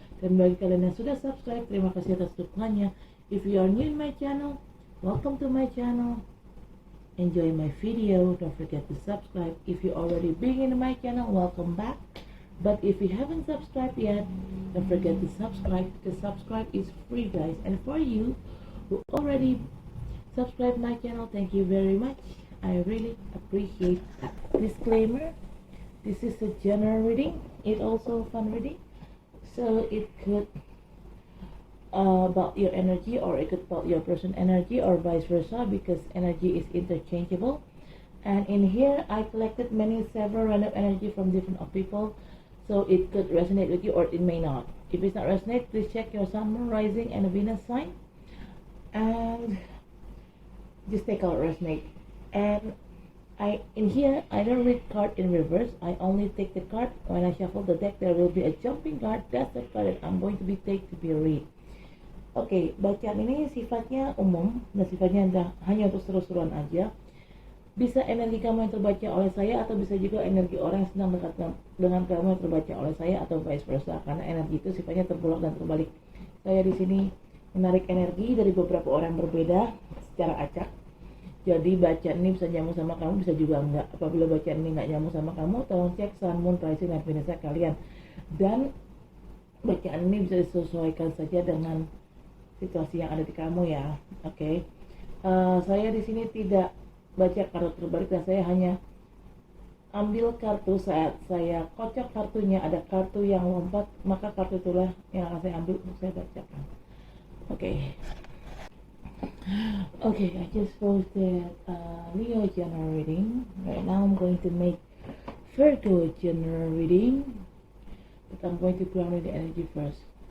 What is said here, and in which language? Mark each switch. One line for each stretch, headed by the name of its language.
Indonesian: Dan bagi kalian yang sudah subscribe, terima kasih atas dukungannya.
English: If you are new in my channel, welcome to my channel. Enjoy my video. Don't forget to subscribe. If you already been in my channel, welcome back. But if you haven't subscribed yet, don't forget to subscribe, because subscribe is free guys. And for you who already subscribe my channel, thank you very much. I really appreciate that. Disclaimer, this is a general reading. It also fun reading, so it could about your energy, or it could about your person energy, or vice versa, because energy is interchangeable. And in here I collected several random energy from different people, so it could resonate with you or it may not. If it's not resonate, please check your sun, moon, rising, and Venus sign, and just take out resonate. And in here I don't read card in reverse. I only take the card when I shuffle the deck. There will be a jumping card. That's the card that I'm going to be take to be read.
Indonesian: Oke, bacaan ini sifatnya umum dan sifatnya hanya untuk seru-seruan aja. Bisa energi kamu yang terbaca oleh saya, atau bisa juga energi orang yang sedang dekat dengan kamu yang terbaca oleh saya, atau vice versa, karena energi itu sifatnya terbolak dan terbalik. Saya di sini menarik energi dari beberapa orang yang berbeda secara acak. Jadi bacaan ini bisa nyambung sama kamu, bisa juga enggak. Apabila bacaan ini enggak nyambung sama kamu, tolong cek sun, moon, rising, dan Venus kalian. Dan bacaan ini bisa disesuaikan saja dengan situasi yang ada di kamu ya. Oke. Saya di sini tidak baca kartu terbalik, dan saya hanya ambil kartu saat saya kocok kartunya. Ada kartu yang lompat, maka kartu itulah yang akan saya ambil untuk saya bacakan.
English: Okay, I just posted Leo general reading. Right now I'm going to make Virgo general reading, but I'm going to ground the energy first.